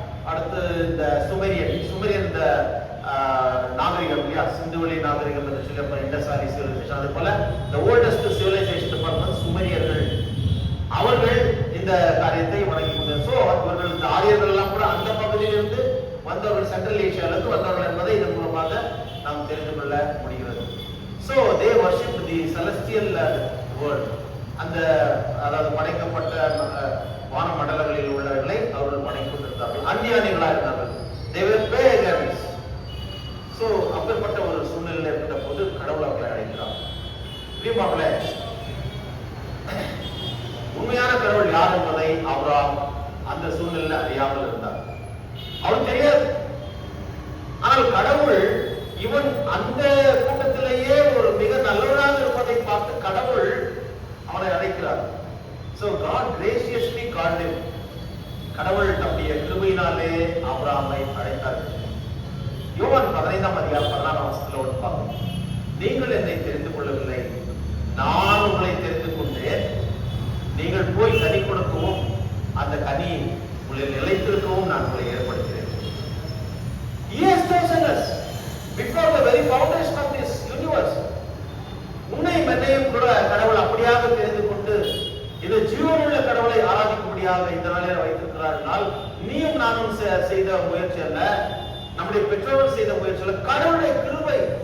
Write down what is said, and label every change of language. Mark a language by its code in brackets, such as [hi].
[ta] அடுத்து இந்த சுமேரியன் இந்த நாகரிகம் இல்லையா, சிந்துவெளி நாகரிகம் என்று சொல்லி அப்புறம் இண்டஸ் வேலி சிவிலைசேஷன், அது போல [en] the oldest civilization [ta] பார்த்தோம் சுமேரியர்கள். அவர்கள் இந்த காரியத்தை வணங்கி கொண்டார். சோ இவர்கள் இந்த ஆரியர்கள் எல்லாம் கூட அந்த பகுதியிலிருந்து வந்தவர்கள் சென்ட்ரல் ஏசியாவிலிருந்து வந்தவர்கள் என்பதை இதன் மூலமாக நாம் தெரிந்து கொள்ள முடிகிறது. [en] So they worship the celestial world. [ta] அந்த அதாவது படைக்கப்பட்ட வான மண்டலங்களில் உள்ளவர்களை அவர்கள் படைத்துக் கொண்டிருந்தார்கள். அந்நியானிகளாக இருந்தார்கள். [en] They were pagans. [ta] So அப்படிப்பட்ட ஒரு சூழ்நிலையில் இருக்கின்ற போது கடவுள் அவர்களை அழைக்கிறார். பிரியமானவர்களே, உண்மையான கடவுள் யார் என்பதை ஆபிரகாம் அந்த சூழ்நிலையில் அறியாமல் இருந்தார். அவன் தெரியாது. ஆனால் கடவுள் இவன் அந்த கூட்டத்திலேயே ஒரு மிக நல்லவராக இருப்பதை பார்த்து கடவுள் அவனை அழைக்கிறார். [en] So God graciously called him. [ta] கடவுள் தம்முடைய கிருபையினாலே ஆபிரகாமை அழைத்தார். யோவான் 15ஆம் அதிகாரம் 14ஆம் வசனத்தில் ஒன்று பார்ப்போம். நீங்கள் என்னை தெரிந்து கொள்ளவில்லை, நான் உங்களை தெரிந்து கொண்டேன். நீங்கள் போய் கனி கொடுக்கவும் அந்த கனி உங்களை நிலைத்திருக்கவும் நான் உங்களை ஏற்படுத்தினேன். [en] He has chosen us before the very foundation of this universe. [ta] உன்னையும் என்னையும் கூட கடவுள் அப்படியாக தெரிந்து கொண்டு இது ஜீவனுள்ள கடவுளை ஆராதிக்கும்படியாக இந்த நாளில் வைத்திருக்கிறார்கள். நீயும் நானும் செய்த முயற்சி அல்ல, நம்முடைய பெற்றோர்கள் செய்த முயற்சி அல்ல, கடவுளுடைய கிருபை.